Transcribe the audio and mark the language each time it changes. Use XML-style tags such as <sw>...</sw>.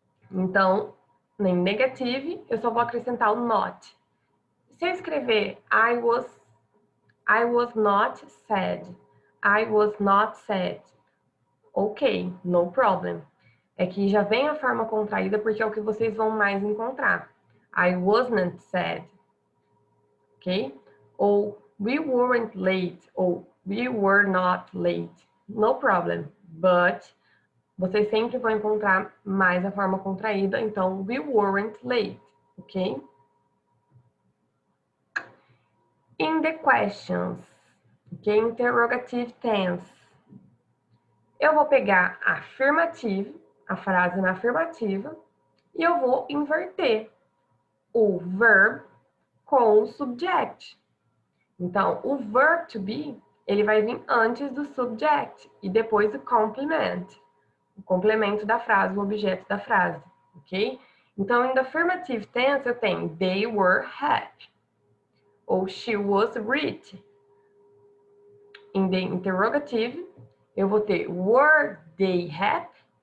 <pt>Então, em negative, eu só vou acrescentar o not. Se eu escrever</pt> <en>I was not sad, I was not sad, ok, no problem.</en> <pt>É que já vem a forma contraída porque é o que vocês vão mais encontrar.</pt> <en>I wasn't sad, ok? Ou we weren't late, ou we were not late. No problem, but</en> <pt>vocês sempre vão encontrar mais a forma contraída, então</pt> <en>we weren't late,</en> <pt>ok?</pt> <en>In the questions, ok? Interrogative tense.</en> <pt>Eu vou pegar a afirmativa, a frase na afirmativa, e eu vou inverter o verb com o subject. Então, o verb to be, ele vai vir antes do subject e depois do complement. O complemento da frase, o objeto da frase, ok? Então, em</pt> <en>the affirmative tense, eu tenho they were happy, ou she was rich. Em the interrogative,</en> <pt>eu vou ter</pt> <en>were they happy?</en>